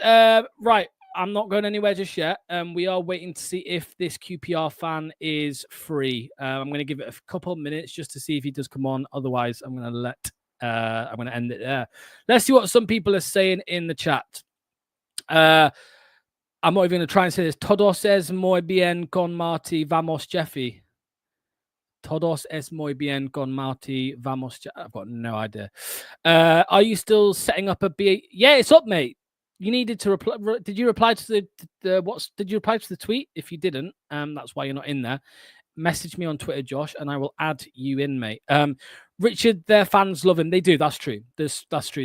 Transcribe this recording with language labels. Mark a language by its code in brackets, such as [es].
[en] Right, I'm not going anywhere just yet. We are waiting to see if this QPR fan is free. I'm going to give it a couple of minutes just to see if he does come on. Otherwise, I'm going to end it there. Let's see what some people are saying in the chat. I'm not even going to try and say this. [es] Todos es muy bien con Martí, vamos, Jeffy. Todos es muy bien con Martí, vamos. [en] I've got no idea. Are you still setting up a BA? Yeah, it's up, mate. You needed to reply. Did you reply to Did you reply to the tweet? If you didn't, that's why you're not in there. Message me on Twitter, Josh, and I will add you in, mate. Richard, their fans love him. They do. That's true. That's true.